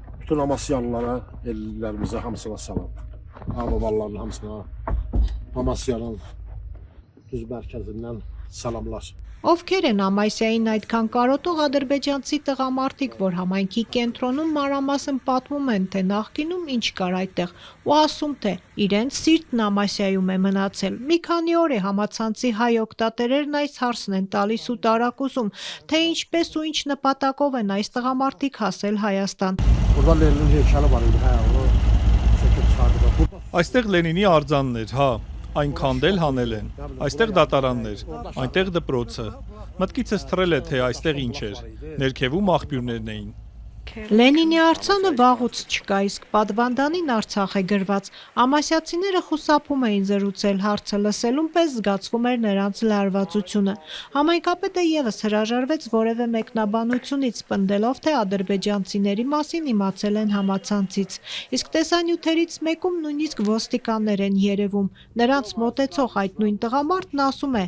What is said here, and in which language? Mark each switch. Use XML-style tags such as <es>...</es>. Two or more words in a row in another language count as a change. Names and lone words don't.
<az>Bütün Amasyalılara, ellerimize hamısına salam. Ağbabaların hamısına Amasya'nın düz merkezinden salamlar.</az> <hy>Ովքեր են Ամասիային այդքան կարոտող ադրբեջանցի տղամարդիկ, որ համայնքի կենտրոնում մանրամասն պատմում են, թե նախկինում ինչ կար այդտեղ, ու ասում, թե իրենց սիրտն Ամասիայում է մնացել։ Մի քանի օր է համացանցի հայ օգտատերերն այս հարցն են տալիս ու տարակուսում, թե ինչպես ու ինչ նպատակով են այս տղամարդիկ հասել Հայաստան։</hy> <az>Burada Lenin'in heykeli var idi, hə, onu çəkib çıxardılar.</az> <hy>Այստեղ Լենինի արձաններ, հա, այնքան դել հանել են, այստեղ դատարաններ, այնտեղ դպրոցը, մտքիցս թռել է, թե այստեղ ինչ էր, ներքևում աղբյուրներն էին։ Լենինի արձանը վաղուց չկա, իսկ պատվանդանին Արցախ է գրված։ Ամասիացիները խուսափում էին զրուցել հարցը լսելուն, պես զգացվում էր նրանց լարվածությունը։ Համայնքապետը եւս հրաժարվեց որևէ մեկնաբանությունից, պնդելով, թե ադրբեջանցիների մասին իմացել են համացանցից։ Իսկ տեսանյութերից մեկում նույնիսկ ոստիկաններ են երևում։ Նրանց մոտեցող այդ նույն տղամարդն ասում է.</hy>